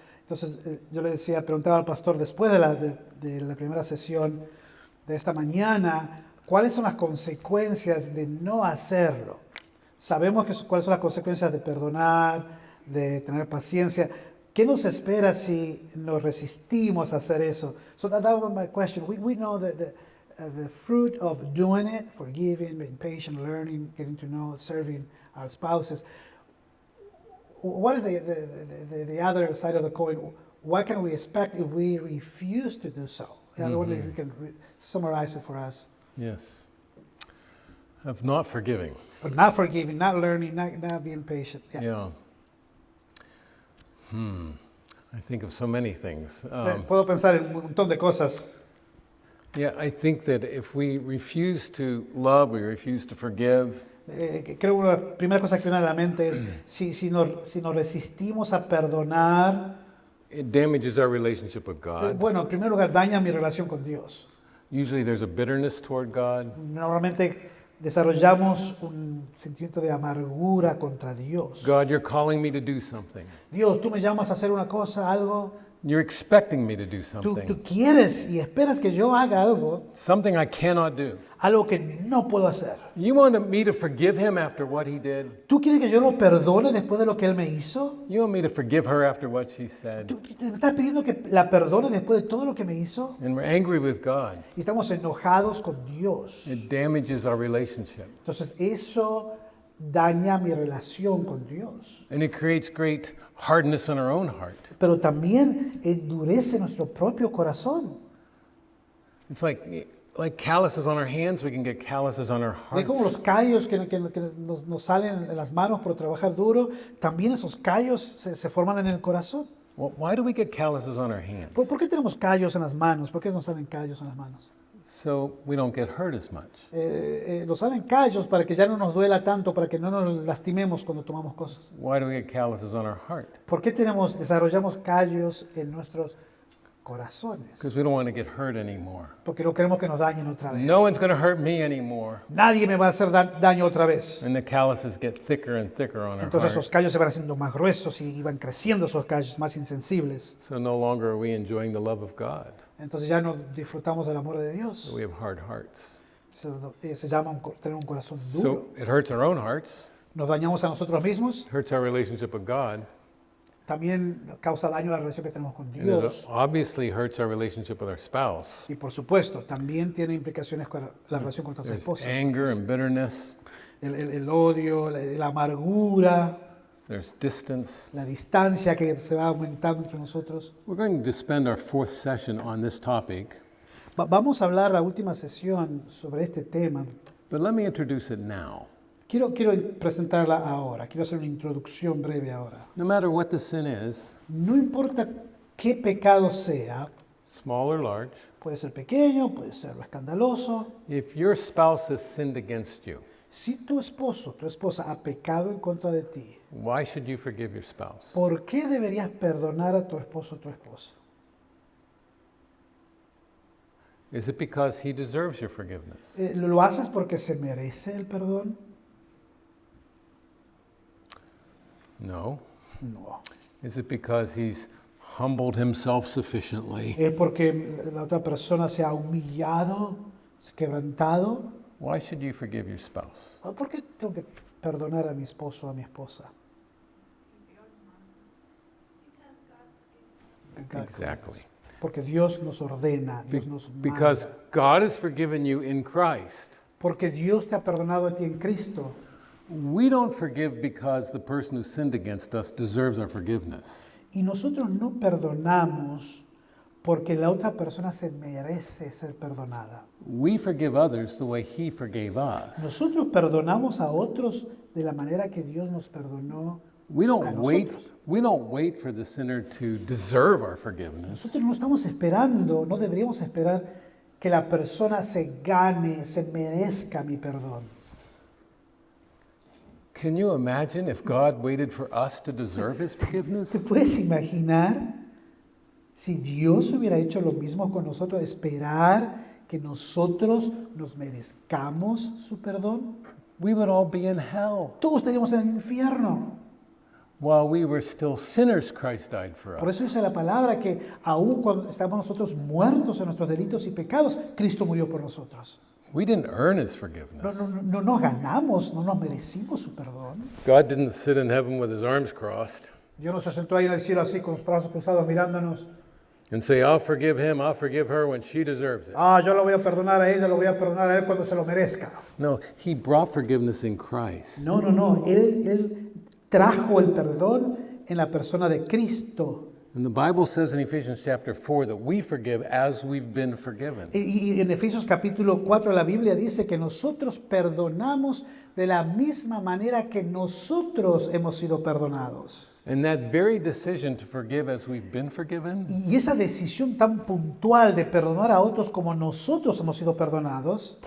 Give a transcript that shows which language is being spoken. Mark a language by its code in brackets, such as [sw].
[es] Entonces yo le decía, preguntaba al pastor después de la primera sesión de esta mañana, ¿cuáles son las consecuencias de no hacerlo? Sabemos cuáles son las consecuencias de perdonar, de tener paciencia. ¿Qué nos espera si nos resistimos a hacer eso? [en] So that was my question. We know that the fruit of doing it, forgiving, being patient, learning, getting to know, serving our spouses. What is the other side of the coin? What can we expect if we refuse to do so? I wonder if you can summarize it for us. Yes. Of not forgiving. But not forgiving, not learning, not being patient. Yeah. I think of so many things. [es] Puedo pensar en un montón de cosas. [en] Yeah, I think that if we refuse to love, we refuse to forgive, [es] Creo que una primera cosa que viene a la mente es si nos resistimos a perdonar, [en] it damages our relationship with God. [es] bueno, en primer lugar daña mi relación con Dios. [en] Usually there's a bitterness toward God. [es] Normalmente desarrollamos un sentimiento de amargura contra Dios. [en] God, you're calling me to do something. [es] Dios, tú me llamas a hacer una cosa, algo. [en] You're expecting me to do [es] Tú [en] something. [es] quieres y esperas que yo haga algo, [en] Something I cannot do. [es] algo que no puedo hacer. [en] You want me to forgive him after what he did? [es] ¿Tú quieres que yo lo perdone después de lo que él me hizo? [en] You want me to forgive her after what she said? [es] ¿Tú me estás pidiendo que la perdone después de todo lo que me hizo? [en] And we're angry with God. [es] Y estamos enojados con Dios. [en] It damages our relationship. [es] Entonces eso daña mi relación con Dios. [en] And it creates great hardness in our own heart. [es] Pero también endurece nuestro propio corazón. [en] It's like calluses on our hands, we can get calluses on our [es] Es como los [en] hearts. [es] callos que nos salen en las manos por trabajar duro. También esos callos se forman en el corazón. [en] Well, why do we get calluses on our hands? [es] ¿Por qué tenemos callos en las manos? ¿Por qué nos salen callos en las manos? [en] So we don't get hurt as much. [es] Nos salen callos para que ya no nos duela tanto, para que no nos lastimemos cuando tomamos cosas. [en] Why do we get calluses on our heart? [es] ¿Por qué desarrollamos callos en nuestros corazones? [en] Because we don't want to get hurt anymore. [es] Porque no queremos que nos dañen otra vez. [en] No one's going to hurt me anymore. [es] Nadie me va a hacer daño otra vez. [en] And the calluses get thicker and thicker on our [es] Entonces esos [en] heart. [es] callos se van haciendo más gruesos y van creciendo esos callos más insensibles. [en] So no longer are we enjoying the love of God. [es] Entonces ya no disfrutamos del amor de [en] So [es] Dios. [en] we have hard hearts. [es] Se llama tener un corazón duro. [en] So it hurts our own hearts. [es] Nos dañamos a nosotros mismos. [en] It hurts our relationship with God. [es] También causa daño a la relación que tenemos con [en] And it [es] Dios. [en] obviously hurts our relationship with our spouse. [es] Y por supuesto, también tiene implicaciones con la relación con nuestras [en] There's [es] esposas. [en] anger and bitterness. [es] El odio, la amargura, [en] There's distance. [es] la distancia que se va aumentando entre nosotros. [en] We're going to spend our fourth session on this topic, [es] Vamos a hablar la última sesión sobre este tema. [en] but let me introduce it now. [es] Quiero presentarla ahora, quiero hacer una introducción breve ahora. [en] No matter what the sin is, [es] No importa qué pecado sea, [en] small or large, [es] puede ser pequeño, puede ser escandaloso. [en] if your spouse has sinned against you, [es] Si tu esposo, tu esposa ha pecado en contra de ti, [en] why should you forgive your spouse? [es] ¿por qué deberías perdonar a tu esposo o tu esposa? [en] Is it because he deserves your forgiveness? [es] ¿Lo haces porque se merece el perdón? [en] No. [es] No. [en] Is it because he's humbled himself sufficiently? [es] ¿Es porque la otra persona se ha humillado, se ha quebrantado? [en] Why should you forgive your spouse? [es] ¿O por qué tengo que perdonar a mi esposo o a mi esposa? [en] Exactly. [es] Porque Dios nos ordena, Dios nos [en] Because [es] manda. [en] God has forgiven you in Christ. [es] Porque Dios te ha perdonado a ti en Cristo. [en] We don't forgive because the person who sinned against us deserves our forgiveness. [es] Y nosotros no perdonamos porque la otra persona se merece ser perdonada. [en] We forgive others the way He forgave us. [es] Nosotros perdonamos a otros de la manera que Dios nos perdonó. [en] We [es] a [en] don't wait. [es] nosotros. [en] We don't wait for the sinner to deserve our forgiveness. [es] Nosotros no estamos esperando, no deberíamos esperar que la persona se gane, se merezca mi perdón. [en] Can you imagine if God waited for us to deserve His [es] ¿Te [en] forgiveness? [es] puedes imaginar si Dios hubiera hecho lo mismo con nosotros, esperar que nosotros nos merezcamos su perdón? [en] We would all be in hell. [es] Todos estaríamos en el infierno. [en] While we were still sinners, Christ died for [es] Por [en] us. [es] eso dice la palabra que aun cuando estábamos nosotros muertos en nuestros delitos y pecados, Cristo murió por nosotros. [en] We didn't earn His [es] No, [en] forgiveness. [es] no nos ganamos, no nos merecimos su perdón. [en] God didn't sit in heaven with His arms crossed [es] Dios no se sentó ahí en el cielo así con los brazos cruzados mirándonos. [en] and say, I'll forgive him, I'll forgive her when she deserves it. [es] Yo lo voy a perdonar a ella, lo voy a perdonar a él cuando se lo merezca. [en] No, He brought forgiveness in Christ. [es] No. Él trajo el perdón en la persona de Cristo. [en] And the Bible says in Ephesians chapter 4 that we forgive as we've been forgiven. [es] Y en Efesios capítulo 4 la Biblia dice que nosotros perdonamos de la misma manera que nosotros hemos sido perdonados. [en] And that very decision to forgive as we've been forgiven [es] Y esa decisión tan puntual de perdonar a otros como nosotros hemos sido perdonados,